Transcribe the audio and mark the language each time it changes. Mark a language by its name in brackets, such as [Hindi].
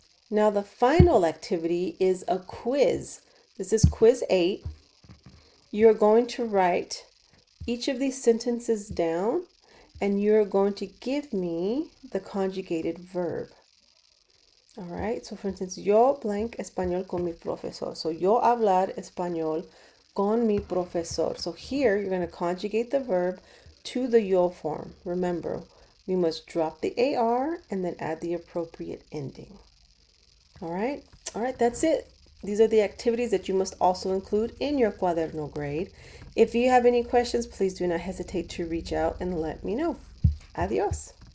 [English] Now the final activity is a quiz. This is quiz 8. You're going to write each of these sentences down, and you're going to give me the conjugated verb. All right, so for instance, yo blank español con mi profesor. [Spanish] So yo hablar español con mi profesor. [English] So here you're going to conjugate the verb to the yo form. Remember, we must drop the AR and then add the appropriate ending. All right, that's it. These are the activities that you must also include in your Cuaderno grade. If you have any questions, please do not hesitate to reach out and let me know. Adios.